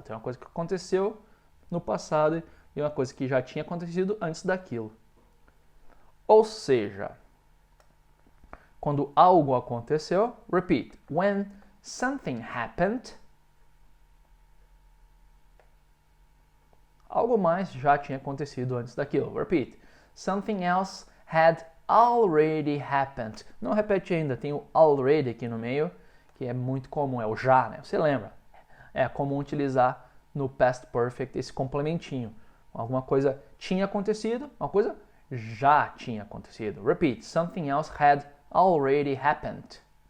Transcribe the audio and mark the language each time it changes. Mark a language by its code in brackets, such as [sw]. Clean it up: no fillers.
[pt] Então é uma coisa que aconteceu no passado e uma coisa que já tinha acontecido antes daquilo. Ou seja, quando algo aconteceu, [en] repeat, when something happened, [pt] algo mais já tinha acontecido antes daquilo. [en] Repeat, something else had already happened. [pt] Não repete ainda, tem o already aqui no meio, que é muito comum, é o já, né? Você lembra? É comum utilizar no past perfect esse complementinho. Alguma coisa tinha acontecido, uma coisa já tinha acontecido. [en] Repeat, something else had already happened.